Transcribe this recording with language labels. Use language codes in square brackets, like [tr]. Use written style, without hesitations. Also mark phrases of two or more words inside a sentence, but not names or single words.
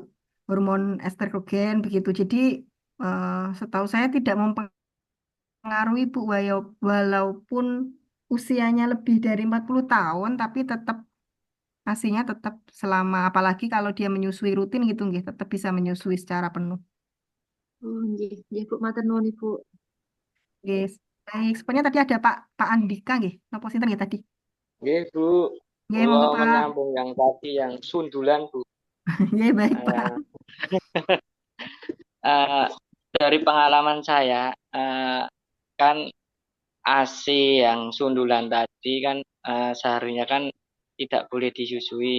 [id] Hormon estrogen begitu. Jadi setahu saya tidak mempengaruhi Bu walaupun usianya lebih dari 40 tahun tapi tetap ASINya tetap selama apalagi kalau dia menyusui rutin gitu nggih, tetap bisa menyusui secara penuh. [jv] Oh, nggih, nggih, Bu. Matur nuwun, Ibu. [id] Guys, Baik, sebenarnya tadi ada Pak Andika nggih. [jv] Napa sinten nggih [id] tadi? [jv] Nggih, Bu. Nggih, Kula monggo Pak. [id] menyambung yang tadi yang sundulan, Bu. Nggih, baik Pak. Eh, eh, dari pengalaman saya, kan AC yang sundulan tadi kan seharusnya kan tidak boleh disusui.